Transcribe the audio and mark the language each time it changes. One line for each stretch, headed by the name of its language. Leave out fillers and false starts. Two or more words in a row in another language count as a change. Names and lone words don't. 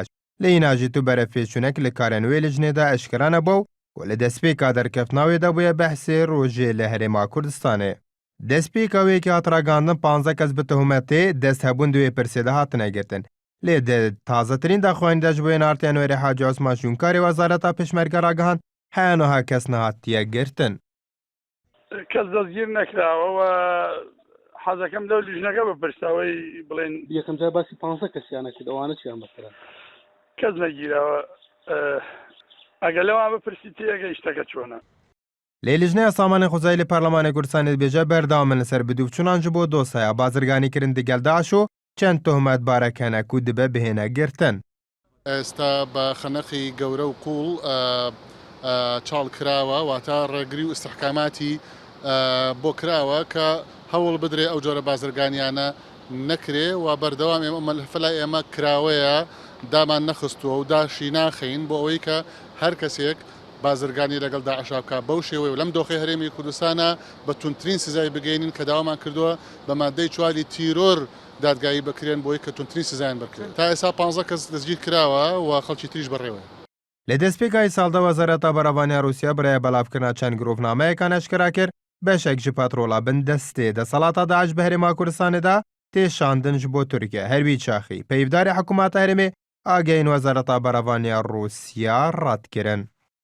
Kurdish: Lê hîna jî tu berevpêçûnek li karên wê lijnê de eşkira nebû û li destpêka derkeftina wê de bûye behsê rojê li Herêma Kurdistanê. Destpêka wê ki hat ragandin 15 kes bi tohmetê desthebûn di wê pirsê de hatine girtin. Lê di tazetirîn daxuyanî de ji bo ênartiyan wêrê Hacı Osman Şûnkarê Wezareta Pêşmerge ragihand heye niha kes nehatiye girtin.
Central Kurdish: کەس دەستگیر نەکراوە حەزەکەم لەو لیژنەکە بپرسەوەی بڵێن یەکەم جار باسی 15 کەسیانەکرد ئەوانە چیان بەسەرە کەس نەگیرەوە ئەگە لەوان بپرسی تێگەی شتەکە چۆنە
Kurdish: Lê lijneya Samanê Xwezayî li Parlemanê Kurdistanê dibêje berdawam li ser bidûvçûnan ji bo dosyeya bazirganîkirin digel Daişê û çend tohmetbarek hene ku dibe bihêne girtin.
Central Kurdish: ئێستا بە خەنەقی گەورە و قوڵ چاڵ کراوە واتە ڕێگری و ئستحکاماتی بۆ کراوە کە هەوڵ بدرێ ئەو جۆرە بازرگانیانە نەکرێ و بەردەوام ئێمە فەلای ئێمە کراوەیە دامان نەخستووە و داشی ناخەین بۆ ئەوەی کە هەر کەسێک بازرگانی لەگەڵ داعشا بکە بەو شێوەیە و لەم دۆخی هەرێمی کوردستانە بە تونترین سزای بگەینین کە داوامان کردووە بە مادەی چواری تیرۆر دادگایی بکرێن بۆی کە تونترین سزایان بکرێن تا ئێستا 15 کەس دەستگیر کراوە و خەڵکی تریش بەڕێوە.
Kurdish: Li destpêkayê salda Wezareta Beravaniya Rûsya birêya belavkirina çend girovnameyekan eşkira kir, beşek ji petrola bin destê desalata Daişê bi Herêma Kurdistanê de tê şandin ji bo Tirkiye. Herwî Çaxî, peyvdarê hikûmeta Herêmê agehên Wezareta Beravaniya Rûsya red kirin.